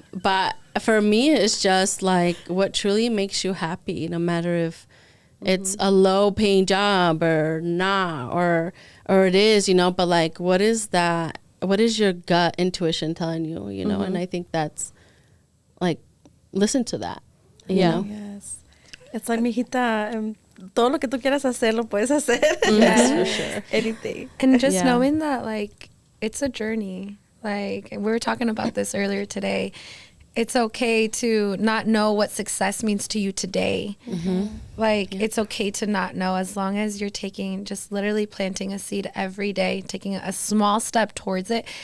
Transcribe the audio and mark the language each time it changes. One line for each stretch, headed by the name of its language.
English: But for me, it's just like what truly makes you happy, no matter if it's a low paying job or not, or it is, but like, what is that? What is your gut intuition telling you, And I think that's like, listen to that. You know? Yes. It's like,
Spanish: mijita, todo lo que tú quieras hacer, lo puedes hacer.
English: Yes, for sure. Anything. And just knowing that, like, it's a journey. Like, we were talking about this earlier today. It's okay to not know what success means to you today. Like, it's okay to not know, as long as you're just literally planting a seed every day, taking a small step towards it.